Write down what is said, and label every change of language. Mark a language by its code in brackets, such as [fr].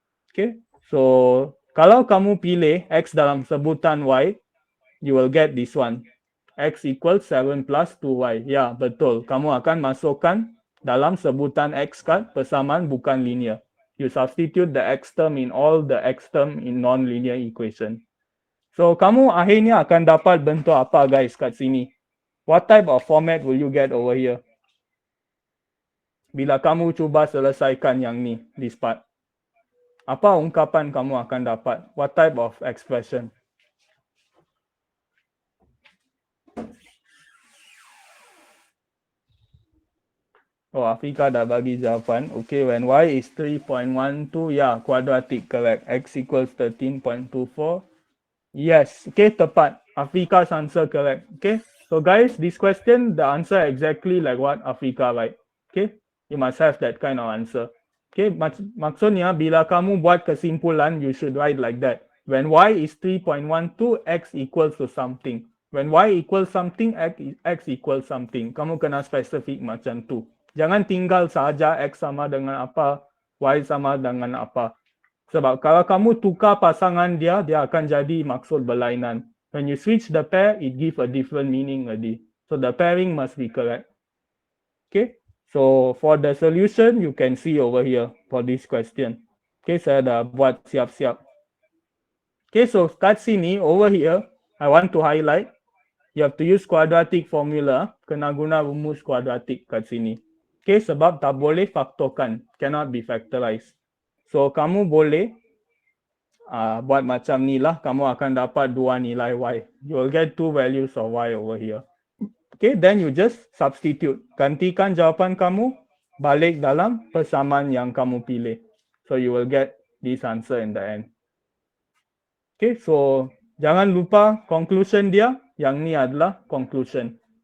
[ms] Okay, so kalau kamu pilih X dalam sebutan Y, [en] you will get this one. X equals 7 plus 2Y. [ms] Ya, betul. Kamu akan masukkan dalam sebutan X kat persamaan bukan linear. [en] You substitute the X term in all the X term in non-linear equation. [ms] So, kamu akhirnya akan dapat bentuk apa guys kat sini? [en] What type of format will you get over here? [ms] Bila kamu cuba selesaikan yang ni, [en] this part. [ms] Apa ungkapan kamu akan dapat? [en] What type of expression? Oh, Afrika dah bagi jawapan. Okay, when Y is 3.12, yeah, quadratic, correct. X equals 13.24. Yes, okay, tepat. Afrika's answer correct. Okay. So guys, this question, the answer exactly like what Afrika write. Okay, you must have that kind of answer. Okay, [ms] maksudnya bila kamu buat kesimpulan, [en] you should write like that. When y is 3.12, x equals to something. When y equals something, x equals something. [ms] Kamu kena spesifik macam tu. Jangan tinggal saja x sama dengan apa, y sama dengan apa. Sebab kalau kamu tukar pasangan dia, dia akan jadi maksud berlainan. [en] When you switch the pair, it gives a different meaning already. So the pairing must be correct. Okay, so for the solution, you can see over here for this question. Okay, [ms] saya dah buat siap-siap. [en] Okay, so kat sini, over here, I want to highlight, you have to use quadratic formula, [ms] kena guna rumus kuadratik kat sini. Okay, sebab tak boleh faktorkan, [en] cannot be factorized. [ms] So kamu boleh buat macam ni lah, kamu akan dapat dua nilai y. [en] You will get two values of y over here. Okay, then you just substitute. [ms] Gantikan jawapan kamu, balik dalam persamaan yang kamu pilih. [en] So you will get this answer in the end. Okay, so [ms] jangan lupa conclusion dia, yang ni adalah conclusion.